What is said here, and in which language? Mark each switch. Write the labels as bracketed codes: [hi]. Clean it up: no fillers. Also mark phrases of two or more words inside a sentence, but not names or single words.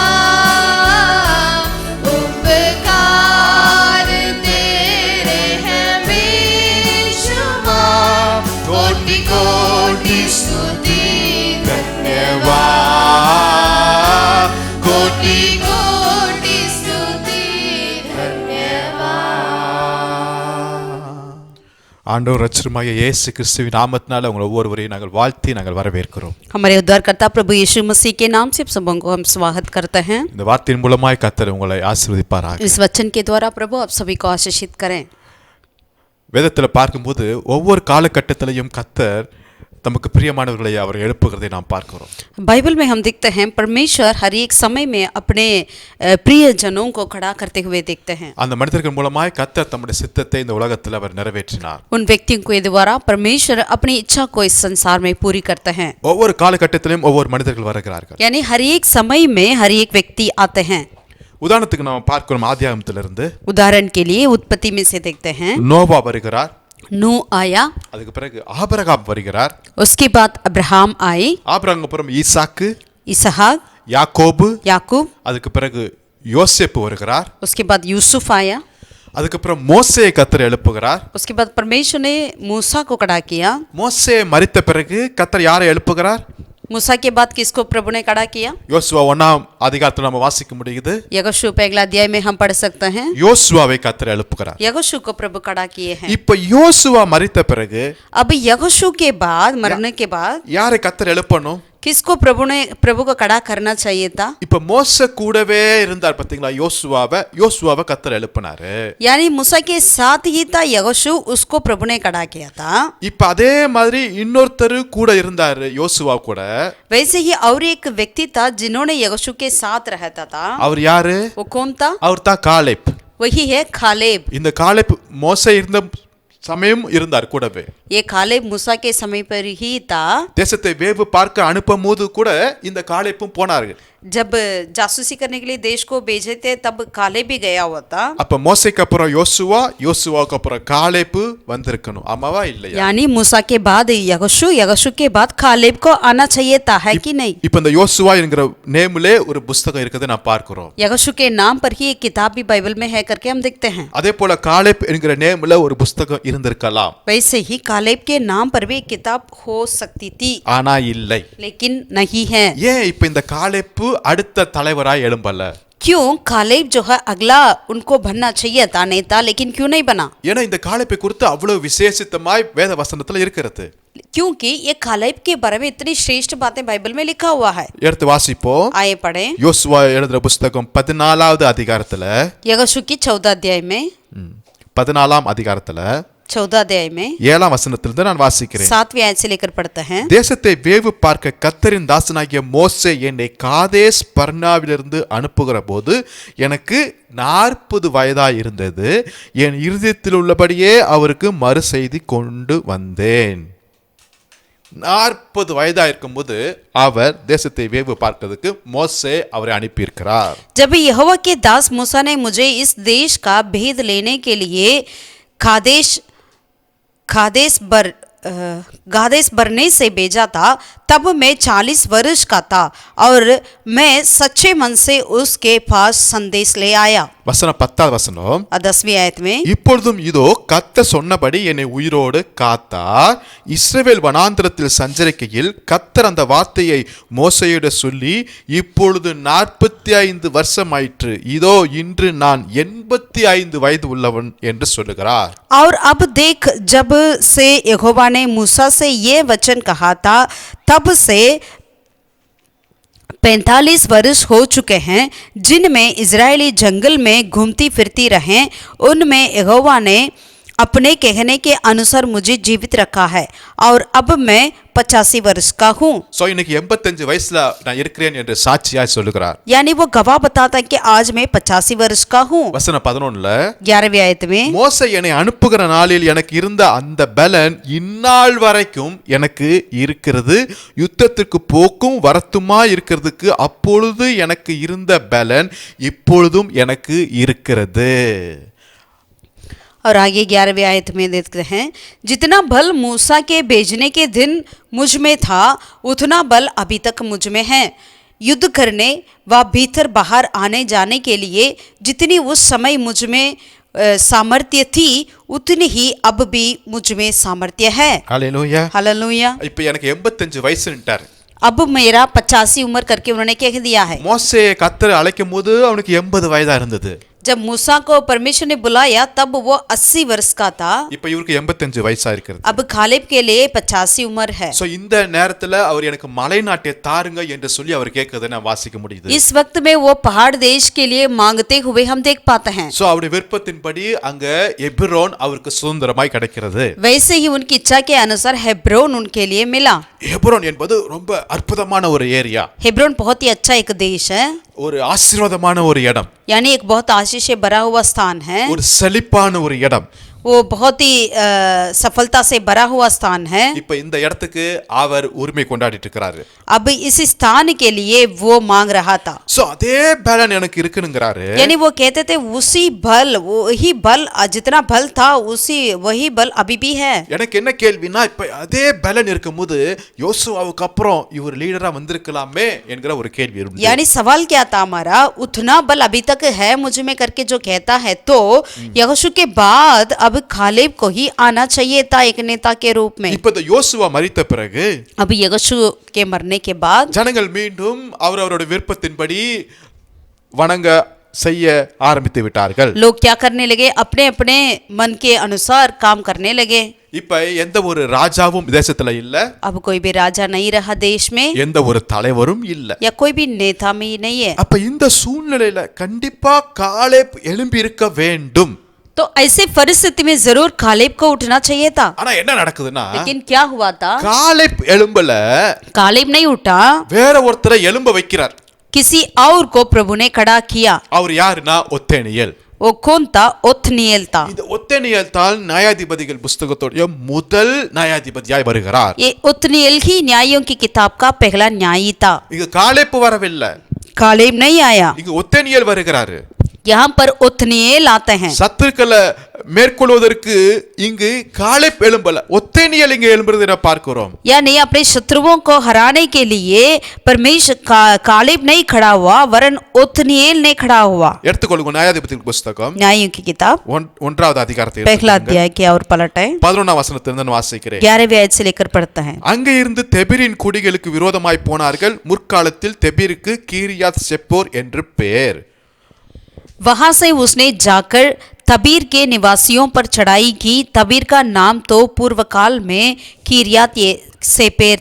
[hi] उपकार तेरे हैं बेशुमार कोटि कोटि स्तुति धन्यवाद कोटि कोटि स्तुति धन्यवाद [ta] ஆண்டவர் ரட்சகருமாகிய இயேசு கிறிஸ்துவின் நாமத்தினால உங்கள் ஒவ்வொருவரையும் நாங்கள் வாழ்த்தி நாங்கள் வரவேற்கிறோம். [hi] हमारे उद्धारकर्ता प्रभु यीशु मसीह के नाम से आप सबों को हम स्वागत करते हैं। [ta] இந்த வார்த்தையின் மூலமாய் கர்த்தர் உங்களை ஆசீர்வதிப்பாராக. [hi] इस वचन के द्वारा प्रभु आप सभी को आशीषित करें। [ta] வேதத்தில் பார்க்கும்போது ஒவ்வொரு காலகட்டத்திலையும் கர்த்தர் தமக்கு பிரியமானவர்களை அவர் எழுப்புகிறதை நாம் பார்க்கிறோம். [hi] बाइबल में हम देखते हैं परमेश्वर हर एक समय में अपने प्रिय जनों को खड़ा करते हुए देखते हैं। [ta] அந்த மனிதர்கள் மூலமாய் கர்த்தர் தம்முடைய சித்தத்தை இந்த உலகத்தில் அவர் நிறைவேற்றினார். [hi] उन व्यक्तियों के द्वारा परमेश्वर अपनी इच्छा को इस संसार में पूरी करते हैं। [ta] ஒவ்வொரு காலகட்டத்திலும் ஒவ்வொரு மனிதர்கள் வருகிறார்கள். [hi] यानी हर एक समय में हर एक व्यक्ति आते हैं। [ta] உதாரணத்துக்கு நாம் பார்க்கிறோம் ஆதியாகமத்திலிருந்து [hi] उदाहरण के लिए उत्पत्ति में से देखते हैं [ta] நோவா வருகிறார். [hi] नू आया, [ta] அதுக்கு பிறகு ஆபிரகாம் வருகிறார். [hi] उसके बाद अब्राहम आए, [ta] ஆபிரகாம் அப்புறம் ஈசாக்கு, इसहाक, யாக்கோபு, याकूब, அதுக்கு பிறகு யோசேப்பு வருகிறார். [hi] उसके बाद यूसुफ आया, [ta] அதுக்கப்புறம் மோசேயை கர்த்தர் எழுப்புகிறார். [hi] उसके बाद परमेश्वर ने मूसा को खड़ा किया। [ta] மோசே மரித்த பிறகு கர்த்தர் யாரை எழுப்புகிறார்? [hi] मूसा के बाद किसको प्रभु ने खड़ा किया? [ta] யோசுவா 1ஆம் அதிகாரத்தில் நம்ம வாசிக்க முடியுது. [hi] यहोशू पहला अध्याय में हम पढ़ सकते हैं। [ta] யோசுவாவை கர்த்தர் எழுப்புகிறார். [hi] यहोशू को प्रभु खड़ा किए हैं। [ta] இப்ப யோசுவா மரித்த பிறகு [hi] अब यहोशू के बाद मरने के बाद [ta] யாரை கர்த்தர் எழுப்பணும்? [hi] किसको प्रभु को खड़ा करना चाहिए था? [ta] இப்ப மோசே கூடவே இருந்தார் பாத்தீங்களா? யோசுவாவை கர்த்தர் எழுப்பினாரு. [hi] यानी मूसा के साथ ही था यहोशू, उसको प्रभु ने खड़ा किया था। [ta] இப்ப அதே மாதிரி இன்னொருத்தர் கூட இருந்தாரு யோசுவா கூட. [hi] वैसे ही और एक व्यक्ति था जिन्होंने यहोशू के साथ रहता था। [ta] அவர் யாரு? [hi] वो कौन था? [ta] அவர் தான் காலேப். [hi] वही है कालेब। [ta] இந்த காலேப் மோசே இருந்த சமயம் இருந்தார் கூடவே. [hi] ये कालेब मूसा के समय पर ही था। [ta] தேசத்தை வேவு பார்க்க அனுப்பும்போது கூட இந்த காலேப்பும் போனார்கள். [hi] जब जासूसी करने के लिए देश को भेजे थे तब कालेब भी गया हुआ था। [ta] அப்ப மோசேக்கு அப்புறம் யோசுவாக்கு அப்புறம் காலேப்பு வந்திருக்கணும், ஆமாவா இல்லையா? [hi] यानी मूसा के बाद यहोशू, यहोशू के बाद कालेब को आना चाहिए था, है कि नहीं? [ta] இப்ப இந்த யோசுவா என்கிற நேம்லே ஒரு புத்தகம் இருக்குது நான் பார்க்கிறோம். [hi] यहोशू के नाम पर ही एक किताब भी बाइबल में है करके हम देखते हैं। [ta] அதே போல காலேப் என்கிற நேம்ல ஒரு புத்தகம் இருந்திருக்கலாம். [hi] वैसे ही कालेब के नाम पर भी एक किताब हो सकती थी, [ta] ஆனா இல்லை. [hi] लेकिन नहीं है। [ta] ஏன் இப்ப இந்த காலேப்பு அடுத்த தலைவராய் எழும்பல? [hi] क्यों कालेब जो है अगला उनको बनना चाहिए था नेता, लेकिन क्यों नहीं बना? [ta] ஏன்னா இந்த காலேப்பை குறித்து அவ்வளவு விசேஷித்தமாய் வேத வசனத்துல இருக்கிறது. [hi] क्योंकि ये कालेब के बारे में इतनी श्रेष्ठ बातें बाइबल में लिखा हुआ है। [ta] எடுத்து வாசிப்போம். [hi] आए पढ़े [ta] யோசுவா எழுதுற புத்தகம் 14வது அதிகாரத்துல, [hi] यहोशू की 14 अध्याय में [ta] 14ஆம் அதிகாரத்துல [hi] 14 अध्याय में [ta] 7ஆம் வசனத்திலிருந்து நான் வாசிக்கிறேன். [hi] 7वीं आयत से लेकर पढ़ते हैं। [ta] தேசத்தை வேவு பார்க்க கர்த்தரின் தாசனாகிய மோசே என்னை காதேஸ் பர்னாவிலிருந்து அனுப்புகிற போது எனக்கு 40 வயதாய் இருந்தது. என் இருதயத்தில் உள்ளபடியே அவருக்கு மறு செய்தி கொண்டு வந்தேன். 40 வயதா இருக்கும்போது அவர் தேசத்தை வேவு பார்க்கிறதுக்கு மோசே அவரை அனுப்பியிருக்கிறார். [hi] जब यहोवा के दास मूसा ने मुझे इस देश का भेद लेने के लिए गादेश बरने से भेजा था, तब मैं 40 वर्ष का था और मैं सच्चे मन से उसके पास संदेश ले आया। [ta] வசனம் 10வது வசனம், [hi] 10वीं आयत में, [ta] இப்பொழுதும் இதோ கர்த்தர் சொன்னபடி என்னை உயிரோடு காத்தார். இஸ்ரவேல் வனாந்திரத்தில் சஞ்சரிக்கையில் கர்த்தர் அந்த வார்த்தையை மோசேயிடம் சொல்லி, இப்பொழுது 45 வருஷம் ஆயிற்று, இதோ இன்று நான் 85 வயது உள்ளவன் என்று சொல்லுகிறார். [hi] और अब देख, जब से यहोवा ने मूसा से ये वचन कहा था, तब से 45 वर्ष हो चुके हैं, जिनमें इजरायली जंगल में घूमती फिरती रहे। उनमें यहोवा ने अपने कहने के अनुसार मुझे जीवित रखा है और अब मैं 85 वर्ष का हूँ। [ta] சோ இன்னைக்கு 85 வயசுல நான் இருக்கிறேன் என்று சாட்சியாய் சொல்லுகிறார். [hi] यानी वो गवाह बताता है कि आज मैं 85 वर्ष का हूँ। [ta] வசனம் 11ல, [hi] 11वीं आयत में, [ta] மோசே என்னை அனுப்புகிற நாளில் எனக்கு இருந்த அந்த பலன் இந்நாள் வரைக்கும் எனக்கு இருக்கிறது. யுத்தத்திற்கு போக்கும் வரத்துமா இருக்கிறதுக்கு அப்பொழுது எனக்கு இருந்த பலன் இப்பொழுதும் எனக்கு இருக்கிறது. [hi] और आगे 11वीं आयत में देखते हैं, जितना बल मूसा के भेजने के दिन मुझ में था, उतना बल अभी तक मुझ में है। युद्ध करने व भीतर बाहर आने जाने के लिए जितनी उस समय मुझ में सामर्थ्य थी, उतनी ही अब भी मुझ में सामर्थ्य है। [ta] ஹல்லேலூயா. [hi] हालेलुया। [ta] இப்ப எனக்கு 85 வயசுன்ட்டார். [hi] अब मेरा 85 उम्र करके उन्होंने कह दिया है। [ta] மோசே கர்த்தர் அழைக்கும் போது அவனுக்கு 80 வயதா இருந்தது. [hi] जब मूसा को परमेश्वर ने बुलाया तब वो 80 वर्ष का था। [ta] இப்ப இவருக்கு 85 வயசா இருக்கிறது. [hi] अब खालिब के लिए 85 उम्र है। [ta] சோ இந்த நேரத்துல அவர் எனக்கு மலைநாட்டை தாருங்க என்று சொல்லி அவர் கேட்கறதை நான் வாசிக்க முடியுது. [hi] इस वक्त में वो पहाड़ देश के लिए मांगते हुए हम देख पाते हैं। [ta] சோ அவருடைய விருப்பத்தின்படி அங்க எபிரோன் அவருக்கு சுதந்திரமாய் கிடைக்கிறது. [hi] वैसे ही उनकी इच्छा के अनुसार हेब्रोन उनके लिए मिला। [ta] எபிரோன் என்பது ரொம்ப அற்புதமான ஒரு ஏரியா. [hi] हेब्रोन बहुत ही अच्छा एक देश है, [ta] ஒரு ஆசீர்வாதமான ஒரு இடம், [hi] यानी एक बहुत आशीष से भरा हुआ स्थान है। [ta] ஒரு செழிப்பான ஒரு இடம். [hi] वो बहुत ही सफलता से भरा हुआ स्थान है। [ta] இப்ப இந்த இடத்துக்கு அவர் உரிமை கொண்டாடிட்டு இருக்கிறாரு. [hi] अब इस स्थान के लिए वो मांग रहा था। [ta] சோ அதே பலன் எனக்கு இருக்குங்கிறாரு. [hi] यानी वो कहते थे उसी बल, वही बल, जितना बल था उसी वही बल अभी भी है। [ta] எனக்கு என்ன கேள்வினா, இப்ப அதே பலன் இருக்கும்போது யோசுவாவுக்கு அப்புறம் இவர் லீடரா வந்திருக்கலாமே என்கிற ஒரு கேள்வி இருந்தது. [hi] यानी सवाल क्या था हमारा, उतना बल अभी तक है मुझ में करके जो कहता है, तो यहोशू के बाद अब खालेब को ही आना चाहिए था एक नेता के रूप में। [ta] இப்ப இந்த யோசுவா மரித்த பிறகு [hi] अब यहोशू के मरने के बाद [ta] ஜனங்கள் மீண்டும் அவரவருடைய விருப்பத்தின்படி வணங்க செய்ய ஆரம்பித்து விட்டார்கள். [hi] लोग क्या करने लगे, अपने अपने मन के अनुसार काम करने लगे। [ta] இப்ப எந்த ஒரு ராஜாவும் தேசத்துல இல்ல, [hi] अब कोई भी राजा नहीं रहा देश में, [ta] எந்த ஒரு தலைவரும் இல்ல. [hi] या कोई भी नेता में ही नहीं है। [ta] அப்ப இந்த சூழ்நிலையில கண்டிப்பா காலேப் எழும்பி இருக்க வேண்டும். [hi] तो ऐसे परिस्थिति में जरूर कालेब को उठना चाहिए था। [ta] ஆனா என்ன நடக்குதுன்னா, [hi] लेकिन क्या हुआ था, [ta] காலேப் எழும்பல, [hi] कालेब नहीं उठा, [ta] வேற ஒருத்தரை எழும்ப வைக்கிறார். [hi] किसी और को प्रभु ने खड़ा किया। [ta] அவர் யாருன்னா ஒத்தேனியேல். [hi] वो कौन था? ओत्निएल था। [ta] இந்த ஒத்தேனியேல் தான் நியாயாதிபதிகள் புத்தகத்தோட முதல் நியாயாதிபதியாய் வருகிறார். [hi] ये ओत्निएल ही न्यायों की किताब का पहला न्यायी था। [ta] இங்க காலேப் வரவில்லை, [hi] कालेब नहीं आया, [ta] இங்க ஒத்தேனியேல் வருகிறாரு. [hi] यहाँ पर ओत्निएल आते हैं। [ta] சத்துருக்களை மேற்கொள்வதற்கு இங்கு காலேப் எழும்பல, ஒத்தேனியேல் இங்க எழும்புறதை பார்க்கிறோம். [hi] यानी अपने शत्रुओं को हराने के लिए परमेश्वर कालेब नहीं खड़ा हुआ, वरन ओत्निएल ने खड़ा हुआ। [ta] எடுத்துக்கொள்ளுங்க நியாயாதிபதிகள் புத்தகம் [hi] न्यायों की किताब [ta] 1வது அதிகாரத்தை [hi] पहला अध्याय की और पलटे [ta] 11ஆம் வசனத்திலிருந்து நான் வாசிக்கிறேன். [hi] 11वीं आयत से लेकर पढ़ते हैं। [ta] அங்கே இருந்து தெபீரின் குடிகளுக்கு விரோதமாய் போனார்கள். முற்காலத்தில் தெபீருக்கு கீரியாத் செப்போர் என்று பெயர். [hi] वहां से उसने जाकर तबीर के निवासियों पर चढ़ाई की। तबीर का नाम तो पूर्व काल में किरियात सेपेर था।